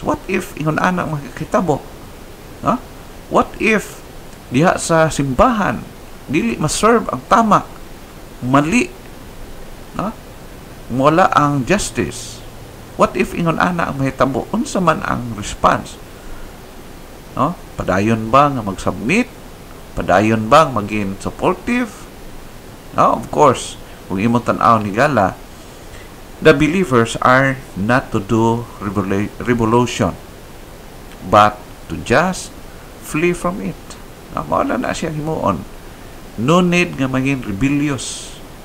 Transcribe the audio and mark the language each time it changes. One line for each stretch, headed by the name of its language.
English: What if
Cebuano: ingon ana makikitabo?
English: What if
Cebuano: diha sa simbahan dili ma-serve ang tama, mali, wala ang justice?
English: What if
Cebuano: ingon ana ang mahitabo? Unsa man ang response? Padayon ba nga mag-submit? Padayon bang maging supportive?
English: Of course,
Cebuano: kung imong tan-aw ni gala,
English: the believers are not to do revolution, but to just flee from it.
Cebuano: Mawala na siya himuon.
English: No need
Cebuano: nga maging rebellious.